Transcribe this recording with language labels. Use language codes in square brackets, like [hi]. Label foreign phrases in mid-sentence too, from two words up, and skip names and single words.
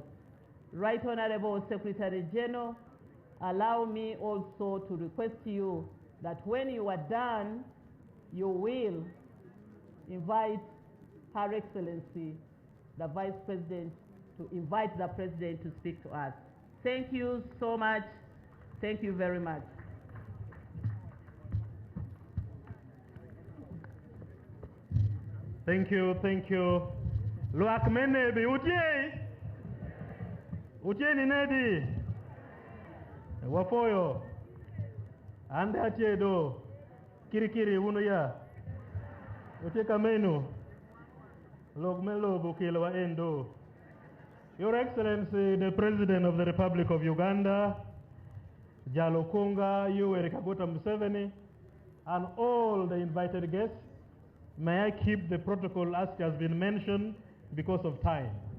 [en] Right Honorable Secretary General, allow me also to request you that when you are done, you will invite Her Excellency, the Vice President, to invite the President to speak to us. Thank you so much. Thank you very much. Thank you, thank you. [alz] Luak Nebbi, otya? Otya ni Nebbi? Wafoyo. Ande atye do. Kiri uno ya. Otya kamenu. Log melo bukilo wa endo. [en] Your Excellency, the President of the Republic of Uganda, Jalo Kunga, Yoweri Kaguta Museveni, and all the invited guests, may I keep the protocol as has been mentioned because of time.